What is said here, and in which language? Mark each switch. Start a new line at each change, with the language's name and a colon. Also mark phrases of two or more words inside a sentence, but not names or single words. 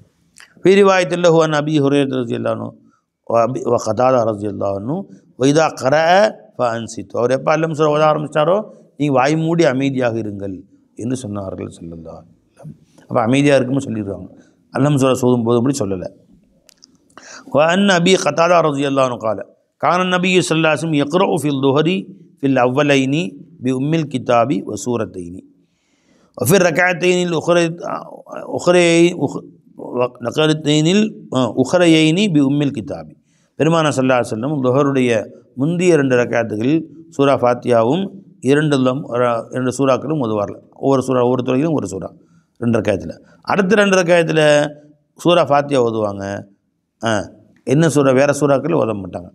Arabic: في رواية له عن أبي هريرة رضي الله عنه و قتادة رضي الله عنه وإذا قرأ فأنصتوا
Tamil: அவர் எப்போ அல்லம் சூரா ஓத ஆரம்பித்தாரோ நீங்கள் வாய் மூடி அமைதியாக இருங்கள் என்று சொன்னார்கள்
Arabic: صلى الله عليه وسلم.
Tamil: அப்போ அமைதியாக இருக்குன்னு சொல்லிடுவாங்க. அல்லம் சூரா சோதும் போதும் அப்படி சொல்லலை.
Arabic: وأن أبي قتادة رضي الله عنه قال كان النبي صلى الله عليه وسلم يقرأ في الظهر في الأولين بأم الكتاب وسورتين وفي الركعتين الأخريين بأم الكتاب.
Tamil: பெருமானார்
Arabic: صلى الله عليه وسلم
Tamil: துஹருடைய முந்திய 2 ரக்காத்துகளில் சூரா ஃபாத்தியாவும் 2 சூறாக்களும் ஓதுவார்கள். ஒவ்வொரு துறையிலும் ஒரு சூறா 2 ரக்காயத்தில். அடுத்த 2 ரக்காயத்தில் சூரா ஃபாத்தியா ஓதுவாங்க. என்ன சூறா வேறு சூறாக்கள் ஓத மாட்டாங்க.